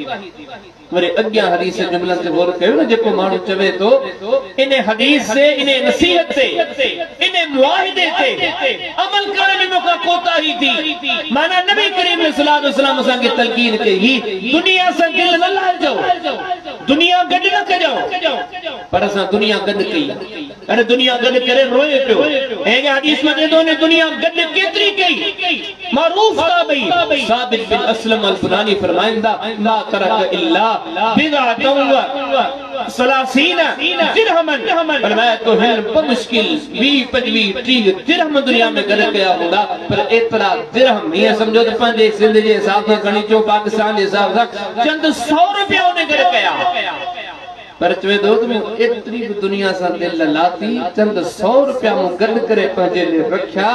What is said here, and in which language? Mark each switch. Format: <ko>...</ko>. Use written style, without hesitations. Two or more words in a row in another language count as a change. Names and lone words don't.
<sd>वरी अॻियां हदीस जुमलनि ते गौर कयो न जेको माण्हू चवे थो इन हदीस से इन नसीहत ते इन मुआहिदे ते अमल करण में मूंखां कोताही थी माना नबी करीम</sd> <ar>صلى الله عليه وسلم</ar> <sd>असांखे तलकीन कई दुनिया सां दिल न लाहिजो, दुनिया गॾु न कजो। पर असां दुनिया गॾु कई अरे दुनिया गॾु करे रोए पियो। ऐं हदीस में चए थो ने दुनिया गॾु केतिरी कई मारूफ था भई। साबित बिन असलम अल बुनानी फरमाइंदा</sd> <ar>لا ترك إلا بضعة وثلاثين درهما.</ar> <sd>फरमाया तो हिन बमुश्किल 20-25-30 दिरहम दुनिया में गॾु कया हूंदा पर एतिरा दिरहम हीअं सम्झो त पंहिंजे सिंध जे हिसाब सां खणी अचो पाकिस्तान जे हिसाब सां चंद 100 रुपया उन गॾु कया। पर चवे थो त एतिरी बि दुनिया सां दिल लाती चंद 100 रुपया मूं गॾु करे पंहिंजे लिए रखिया।</sd>